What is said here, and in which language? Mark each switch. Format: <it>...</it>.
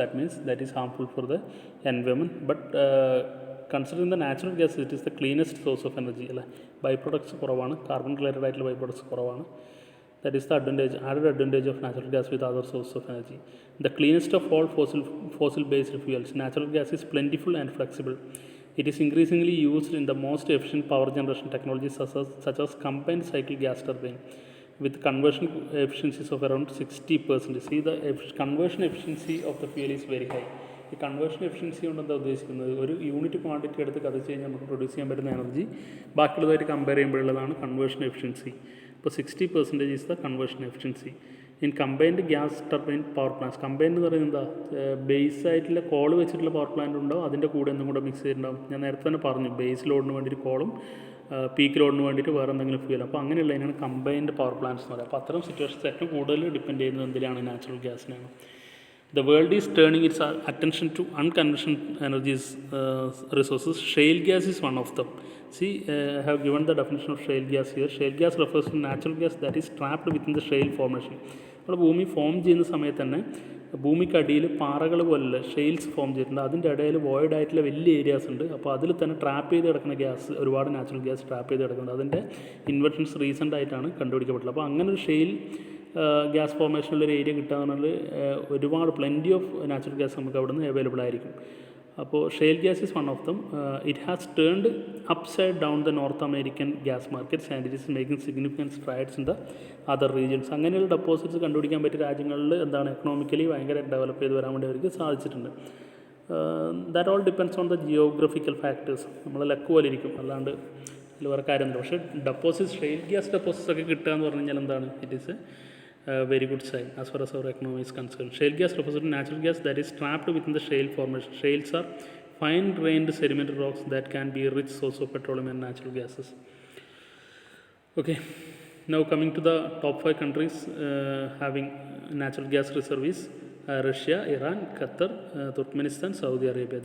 <en>That means that is harmful for the environment, but considering the natural gas, it is the cleanest source of energy.</en> <ml>By products കുറവാണ്, carbon related ആയിട്ടുള്ള by products കുറവാണ്.</ml> <en>That is the added advantage of natural gas with other sources of energy. The cleanest of all fossil based fuels, natural gas is plentiful and flexible. It is increasingly used in the most efficient power generation technologies such as combined cycle gas turbine with conversion efficiencies of around 60%. See, the conversion efficiency of the fuel is very high.</en> <ml>ഈ conversion efficiency കൊണ്ട് എന്താ ഉദ്ദേശിക്കുന്നത്, ഒരു unit quantity എടുത്ത് കത്തിച്ച് കഴിഞ്ഞാൽ നമുക്ക് produce ചെയ്യാൻ പറ്റുന്ന എനർജി ബാക്കിയുള്ളതായിട്ട് കമ്പയർ ചെയ്യുമ്പോഴുള്ളതാണ് കൺവേർഷൻ എഫിഷ്യൻസി.</ml> <en>ഇപ്പോൾ 60% is the conversion efficiency in combined gas turbine power plants.</en> <ml>Combined എന്ന് പറയുന്നത് എന്താ, ബേസ് ആയിട്ടുള്ള കോൾ വെച്ചിട്ടുള്ള പവർ പ്ലാന്റ് ഉണ്ടാവും, അതിൻ്റെ കൂടെ എന്തും കൂടെ മിക്സ് ചെയ്തിട്ടുണ്ടാവും. ഞാൻ നേരത്തെ തന്നെ പറഞ്ഞു, ബേസ് ലോഡിന് വേണ്ടിയിട്ട് കോളും പീക്ക് ലോഡിന് വേണ്ടിയിട്ട് വേറെ എന്തെങ്കിലും ഫ്യൂൽ. അപ്പോൾ അങ്ങനെയുള്ളതിനാണ് കമ്പൈൻഡ് പവർ പ്ലാന്റ്സ് എന്ന് പറയുക. അപ്പോൾ അത്തരം സിറ്റുവേഷൻസ് ഏറ്റവും കൂടുതൽ ഡിപ്പെൻഡ് ചെയ്യുന്നത് എന്തിനാണ്, natural ഗ്യാസിനാണ്.</ml> <en>The world is turning its attention to unconventional energies resources. Shale gas is one of them. See, I have given the definition of shale gas here. Shale gas refers to natural gas that is trapped within the shale formation.</en> <ml>നമ്മൾ ഭൂമി form ചെയ്യുന്ന സമയത്ത് തന്നെ ഭൂമിക്കടിയിൽ പാറകൾ പോലുള്ള shales form ചെയ്തിട്ടുണ്ട്. അതിൻ്റെ ഇടയിൽ വോയിഡ് ആയിട്ടുള്ള വലിയ ഏരിയാസ് ഉണ്ട്. അപ്പോൾ അതിൽ തന്നെ ട്രാപ്പ് ചെയ്ത് കിടക്കുന്ന ഗ്യാസ്, ഒരുപാട് നാച്ചുറൽ ഗ്യാസ് ട്രാപ്പ് ചെയ്ത് കിടക്കുന്നുണ്ട്. അതിൻ്റെ ഇൻവെൻഷൻസ് റീസെൻ്റ് ആയിട്ടാണ് കണ്ടുപിടിക്കപ്പെട്ടുള്ളത്. അപ്പോൾ അങ്ങനെ ഒരു ഷെയിൽ ഗ്യാസ് ഫോർമേഷനുള്ളൊരു ഏരിയ കിട്ടുക എന്ന് പറഞ്ഞാൽ ഒരുപാട്</ml> <en>plenty of natural gas</en> <ml>നമുക്ക് അവിടെ നിന്ന് അവൈലബിൾ ആയിരിക്കും.</ml> <en>അപ്പോൾ shale gas is one of them. It has turned upside down the North American gas markets and it is making significant strides in the other regions.</en> <ml>അങ്ങനെയുള്ള ഡെപ്പോസിറ്റ്സ് കണ്ടുപിടിക്കാൻ പറ്റിയ രാജ്യങ്ങളിൽ എന്താണ് എക്കണോമിക്കലി ഭയങ്കര ഡെവലപ്പ് ചെയ്ത് വരാൻ വേണ്ടി അവർക്ക് സാധിച്ചിട്ടുണ്ട്.</ml> <en>That all depends on the geographical factors.</en> <ml>നമ്മൾ ലക്ക് പോലെ ഇരിക്കും, അല്ലാണ്ട് അതിൽ വേറെ കാര്യമൊന്നുമില്ല. പക്ഷേ ഡെപ്പോസിറ്റ്സ്, ഷെയിൽ ഗ്യാസ് ഡെപ്പോസിറ്റ്സ് ഒക്കെ കിട്ടുക എന്ന് പറഞ്ഞു കഴിഞ്ഞാൽ എന്താണ്,</ml> <en>It is very good sign as far as our economy is concerned. Shale gas refers to natural gas that is trapped within the shale formation. Shales are fine-grained sedimentary rocks that can be a rich source of petroleum and natural gases. Okay, now coming to the top 5 countries having natural gas reserves: Russia, Iran, Qatar, Turkmenistan, Saudi Arabia.</en>